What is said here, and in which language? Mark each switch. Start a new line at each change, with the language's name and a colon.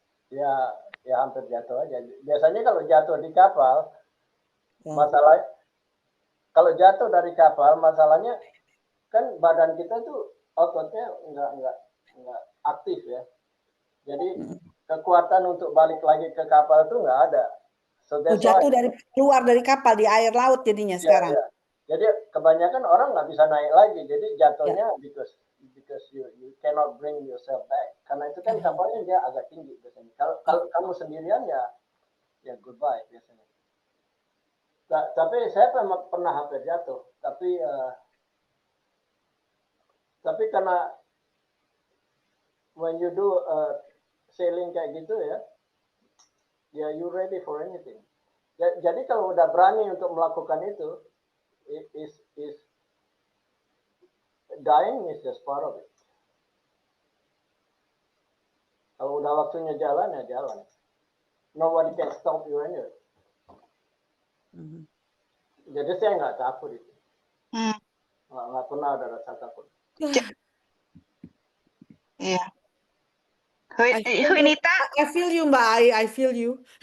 Indonesian: Ya hampir jatuh aja. Biasanya kalau jatuh di kapal, masalah kalau jatuh dari kapal, masalahnya kan badan kita tuh ototnya nggak aktif ya. Jadi kekuatan untuk balik lagi ke kapal tuh nggak ada.
English: So
Indonesian: jatuh keluar dari kapal di air laut jadinya sekarang.
English: Yeah.
Indonesian: Jadi kebanyakan orang nggak bisa naik lagi. Jadi jatuhnya
English: because you cannot bring yourself back.
Indonesian: Karena itu kan kapalnya dia agak tinggi biasanya. Kalau kamu sendirian ya goodbye biasanya. Tapi saya pernah hampir jatuh. Tapi karena
English: when you do sailing
Indonesian: kayak gitu ya
English: you ready for anything.
Indonesian: Jadi kalau udah berani untuk melakukan itu,
English: is dying is just part of it.
Indonesian: Kalau udah waktunya jalan ya jalan.
English: Nobody can stop you anyway.
Indonesian: Jadi saya nggak takut itu. Nggak pernah ada rasa takut. Iya.
English: I feel you, Hunita, I feel you Mbak Ai, I feel you.